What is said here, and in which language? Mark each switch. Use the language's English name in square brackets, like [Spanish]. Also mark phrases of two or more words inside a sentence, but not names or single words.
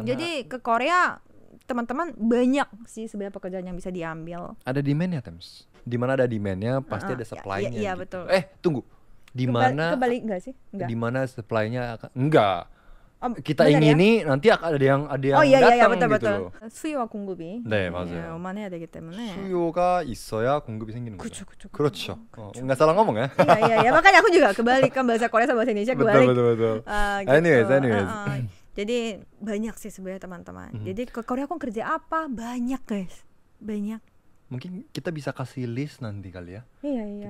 [Indonesian] Jadi ke Korea teman-teman banyak sih sebenarnya pekerjaan yang bisa diambil. ada demand-nya, Tems. Di mana ada demand-nya pasti ada supply-nya. Iya, gitu. betul. Tunggu. Di mana Kebalik enggak sih? Enggak. di mana supply-nya enggak. Kita benar ingini nanti ada yang iya, datang betul. gitu loh. [Korean] 수요와 공급이 네, 맞아요. 오만해야 되기 때문에. 수요가 있어야 공급이 생기는 거죠. 그쵸. 그렇죠. [Indonesian] nggak salah ngomong ya. Iya, makanya aku juga kebalik kan bahasa Korea sama bahasa Indonesia kebalik. betul. Gitu. Anyways. Jadi banyak sih sebenarnya teman-teman. Jadi ke Korea aku kerja apa? Banyak guys, banyak. Mungkin kita bisa kasih list nanti kali ya. Iya.